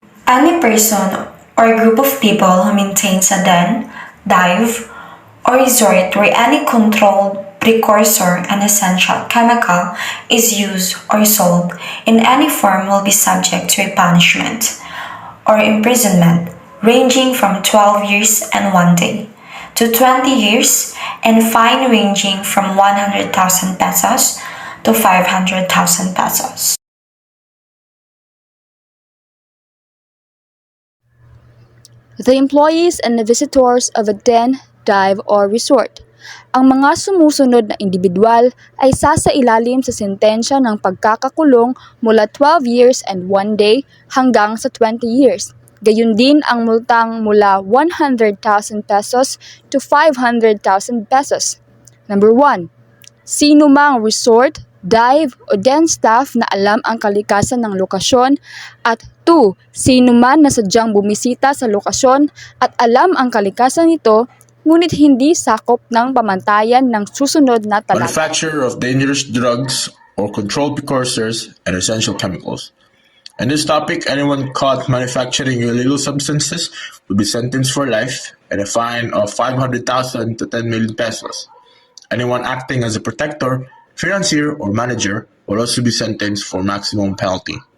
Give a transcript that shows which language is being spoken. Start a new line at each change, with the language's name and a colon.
English: Any person or group of people who maintains a den, dive, or resort where any controlled precursor and essential chemical is used or sold in any form will be subject to a punishment or imprisonment ranging from 12 years and 1 day to 20 years and fine ranging from 100,000 pesos to 500,000 pesos. The employees and the visitors of a den, dive, or resort.
Filipino: Ang mga sumusunod na individual ay sasailalim sa sentensya ng pagkakakulong mula
English: 12 years and 1 day
Filipino: hanggang sa 20 years. Gayun din ang multang mula 100,000 pesos to 500,000 pesos.
English: Number 1.
Filipino: Sino mang resort, dive o den staff na alam ang kalikasan ng lokasyon, at 2. Sino man na sadyang bumisita sa lokasyon at alam ang kalikasan nito, ngunit hindi sakop ng pamantayan ng susunod na talata.
English: Manufacture of dangerous drugs or controlled precursors and essential chemicals. In this topic, anyone caught manufacturing illegal substances will be sentenced for life and a fine of 500,000 to 10 million pesos. Anyone acting as a protector, financier, or manager will also be sentenced for maximum penalty.